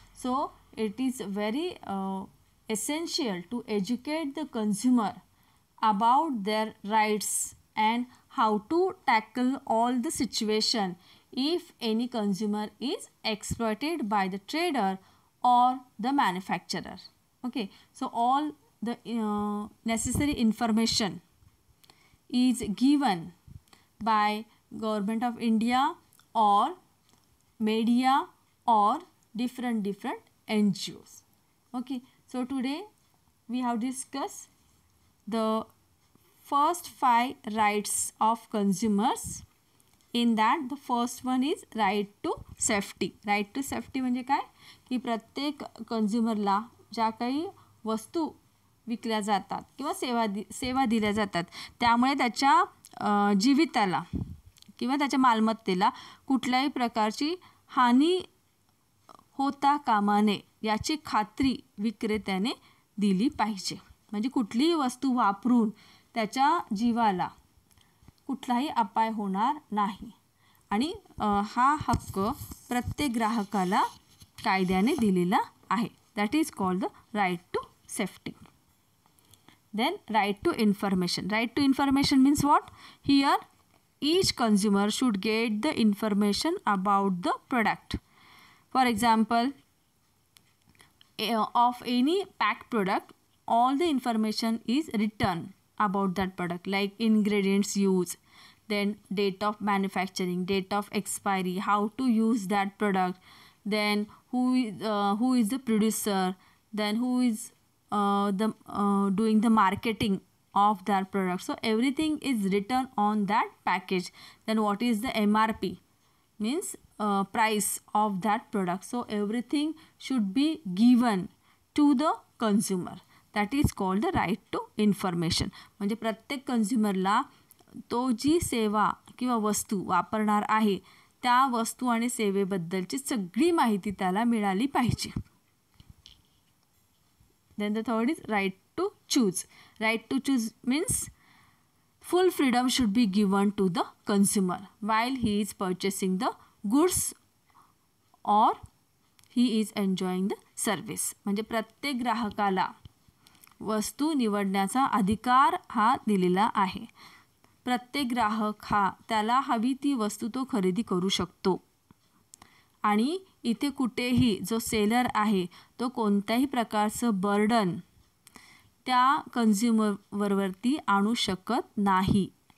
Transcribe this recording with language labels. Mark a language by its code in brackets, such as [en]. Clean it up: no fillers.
[en] So it is very essential to educate the consumer about their rights and how to tackle all the situation if any consumer is exploited by the trader or the manufacturer. Okay, so all the necessary information is given by Government of India or media or different NGOs. Okay, so today we have discussed the first 5 rights of consumers. In that the first one is right to safety. [mr] Right to safety म्हणजे काय की प्रत्येक कंझ्युमरला ज्या काही वस्तू विकल्या जातात किंवा सेवा दिल्या जातात त्यामुळे त्याच्या जीविताला किंवा त्याच्या मालमत्तेला कुठल्याही प्रकारची हानी होता कामा नये याची खात्री विक्रेत्याने दिली पाहिजे. म्हणजे कुठलीही वस्तू वापरून त्याच्या जीवाला कुठलाही अपाय होणार नाही आणि हा हक्क प्रत्येक ग्राहकाला कायद्याने दिलेला आहे. [en] That is called the right to safety. Then right to information. Right to information means what? Here each consumer should get the information about the product. For example, of any packed product, all the information is written about that product, like ingredients used, then date of manufacturing, date of expiry, how to use that product, then who is the producer, then who is doing the marketing of that product. So everything is written on that package. Then what is the MRP? Means price of that product. So everything should be given to the consumer. That is called the right to information. [mr] म्हणजे प्रत्येक कंझ्युमरला तो जी सेवा किंवा वस्तू वापरणार आहे त्या वस्तू आणि सेवेबद्दलची सगळी माहिती त्याला मिळाली पाहिजे. [en] Then the third is right to choose. Right to choose means full freedom should be given to the consumer while he is purchasing the goods or he is enjoying the service. [mr] म्हणजे प्रत्येक ग्राहकाला वस्तू निवडण्याचा अधिकार हा दिलेला आहे. प्रत्येक ग्राहक हा त्याला हवी ती वस्तू तो खरेदी करू शकतो आणि इथे कुठेही जो सेलर आहे तो कोणत्याही प्रकारचं बर्डन त्या कंझ्युमरवरती आणू शकत नाही.